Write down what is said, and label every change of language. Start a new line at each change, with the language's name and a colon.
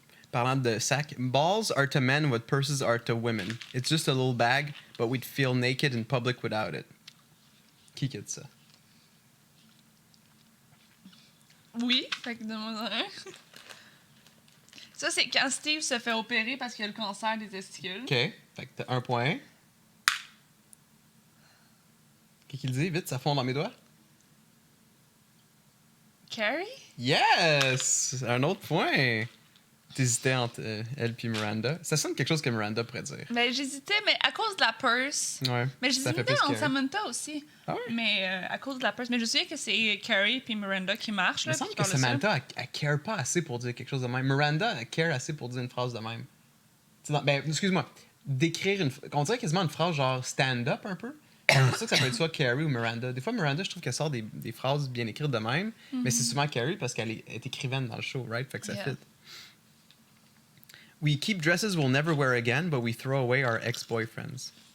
French: Parlant de sac,
English: balls are to men what purses are to women. It's just a little bag, but we'd feel naked in public without it.
French: Qui dit ça? Oui, fait que donne-moi un. Ça, c'est quand Steve se fait opérer parce qu'il a le cancer des testicules. OK. Fait que t'as 1 point. Qu'est-ce qu'il dit? Vite, ça fond dans mes doigts. Carrie? Yes! Un autre point. T'hésitais entre elle et Miranda. Ça sonne quelque chose que Miranda pourrait dire. Ben, j'hésitais, mais à cause de la purse. Ouais. Mais ça fait j'hésitais plus entre Carrie. Samantha aussi. Ah ouais? Mais à cause de la purse. Mais je sais que c'est Carrie puis Miranda qui marchent. Il me Là, semble puis que qui parlent de ça. Samantha, elle care pas assez pour dire quelque chose de même. Miranda, elle care assez pour dire une phrase de même. Ben, excuse-moi. Décrire une... On dirait quasiment une phrase genre stand-up un peu. C'est pour ça que ça peut être soit Carrie ou Miranda. Des fois, Miranda, je trouve qu'elle sort des phrases bien écrites de même. Mais c'est souvent Carrie parce qu'elle est écrivaine dans le show, right? Fait que ça fit.
English: We keep dresses we'll never wear again, but we throw away our ex-boyfriends.